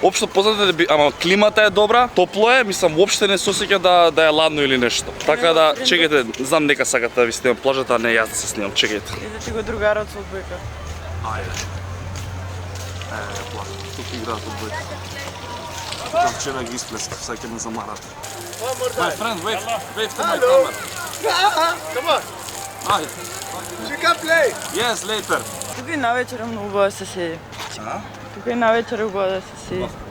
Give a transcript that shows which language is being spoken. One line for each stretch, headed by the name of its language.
Macedonian: Општо познато е, ама климата е добра, топло е, мислам воопште не се осеќа да е ладно или нешто. Така да чекајте, знам дека сакате да ви снимам плажата, а не јас да се снимам. Чекајте. И да ти го другарот со одбојка. Ајде. Плажа. Тук играат одбојка. Тука вчера ги исплескав, сега ќе ме замарат.
English: My friend, wave to my camera. Come on,
Macedonian: Ајде.
English: you can play. Yes, later.
Macedonian: Тука и навечер многу убаво да се седи. А? Тука и навечер убаво да се седи.